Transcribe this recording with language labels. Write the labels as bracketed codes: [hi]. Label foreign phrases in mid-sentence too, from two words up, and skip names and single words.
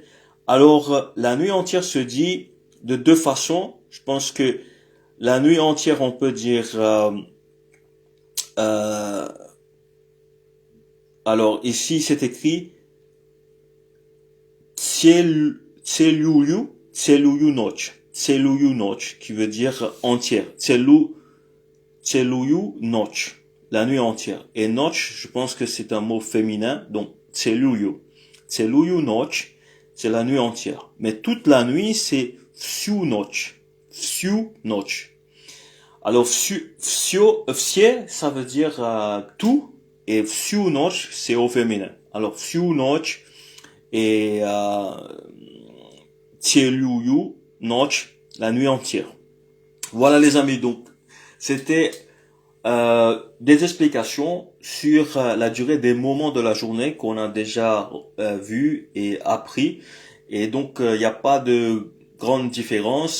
[fr] Alors, la nuit entière se dit de deux façons. Je pense que la nuit entière, on peut dire, alors ici c'est écrit, [ru] целую ночь. Целую ночь, [fr] qui veut dire entière. [ru] Целую ночь, [fr] la nuit entière. Et ночь, je pense que c'est un mot féminin, donc целую. [ru] Целую ночь, [fr] c'est la nuit entière. Mais toute la nuit, c'est [ru] всю ночь. Всю ночь. [fr] Alors, все, ça veut dire tout, et [ru] всю ночь, [fr] c'est au féminin. Alors, [ru] всю ночь, et целую ночь, [fr] la nuit entière. Voilà les amis, donc c'était des explications sur la durée des moments de la journée qu'on a déjà vu et appris. Et donc il n'y a pas de grande différence.